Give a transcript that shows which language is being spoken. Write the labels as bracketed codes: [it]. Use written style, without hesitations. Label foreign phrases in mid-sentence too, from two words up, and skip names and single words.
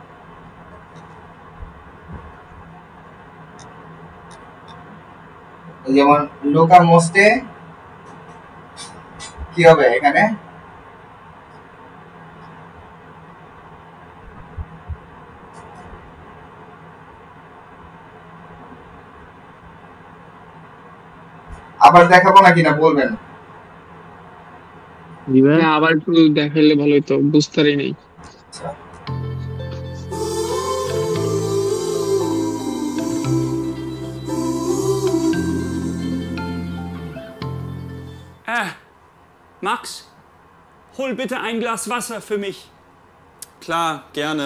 [bn] যেমন লোকা মোস্টে কি হবে এখানে, আবার দেখাবো নাকি না বলবেন, হ্যাঁ আবার একটু দেখাইলে ভালো হতো, বুঝতে পারি নাই। [de] Max, hol bitte ein Glas Wasser für mich. Klar, gerne.